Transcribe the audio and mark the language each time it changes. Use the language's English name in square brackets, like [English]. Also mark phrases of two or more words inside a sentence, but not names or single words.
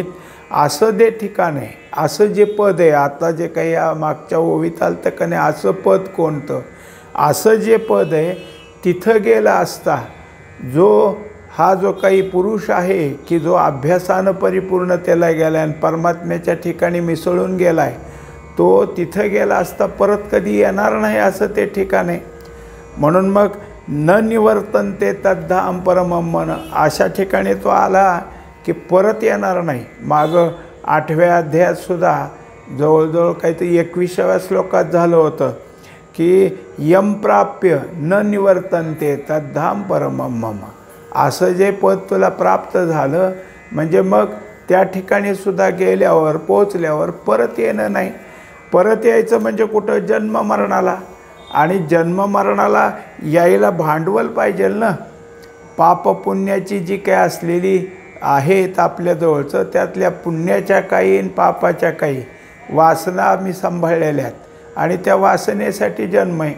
[Marathi] असं ते ठिकाण आहे, असं जे पद आहे, आता जे काही मागच्या ओवीत आलं तर का नाही, असं पद कोणतं, असं जे पद आहे तिथं गेला असता हा जो काही पुरुष आहे की जो अभ्यासानं परिपूर्णतेला गेला आणि परमात्म्याच्या ठिकाणी मिसळून गेला आहे, तो तिथं गेला असता परत कधी येणार नाही असं ते ठिकाण आहे. म्हणून मग [Sanskrit] न निवर्तन्ते तद्धाम परमं मन, [Marathi] अशा ठिकाणी तो आला की परत येणार नाही. मागं 8व्या अध्यायातसुद्धा जवळजवळ काहीतरी 21व्या श्लोकात झालं होतं की [Sanskrit] यम प्राप्य न निवर्तन्ते तद्धाम परमं मम. [Marathi] असं जे पद तुला प्राप्त झालं म्हणजे मग त्या ठिकाणी सुद्धा गेल्यावर पोचल्यावर परत येणं नाही. परत यायचं म्हणजे कुठं, जन्म मरणाला. आणि जन्म मरणाला यायला भांडवल पाहिजे ना. पाप पुण्याची जी काय असलेली आहेत आपल्याजवळचं, त्यातल्या पुण्याच्या काही आणि पापाच्या काही वासना आम्ही सांभाळलेल्या आहेत आणि त्या वासनेसाठी जन्म आहे.